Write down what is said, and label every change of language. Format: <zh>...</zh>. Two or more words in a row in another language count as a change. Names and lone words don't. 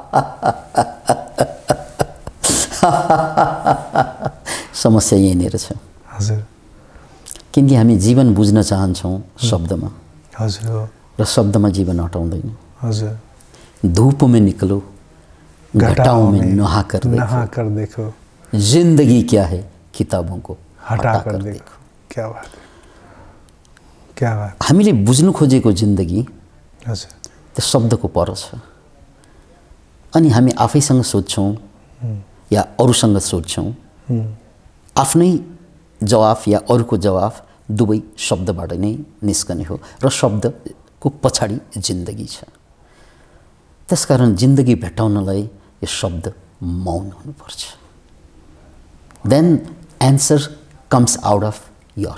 <ne>समस्या यहीँनिर छ। हजुर किनकि हामी जीवन बुझ्न चाहन्छौँ शब्दमा हजुर हो र शब्दमा जीवन अटाउँदैन हजुर</ne> <hi>धूप में निकलो घटाओं में नहा कर देखो जिंदगी क्या है किताबों को हटा कर देखो क्या बात क्या बात</hi> <ne>हामीले बुझ्नु खोजेको जिन्दगी हजुर त्यो शब्दको पर छ अनि हामी आफैसँग सोध्छौँ या अरूसँग सोध्छौँ आफ्नै जवाफ या अरूको जवाफ दुवै शब्दबाट नै निस्कने हो र शब्दको पछाडि जिन्दगी छ त्यसकारण जिन्दगी भेटाउनलाई यो शब्द मौन हुनुपर्छ</ne> <en>then answer comes out of your</en>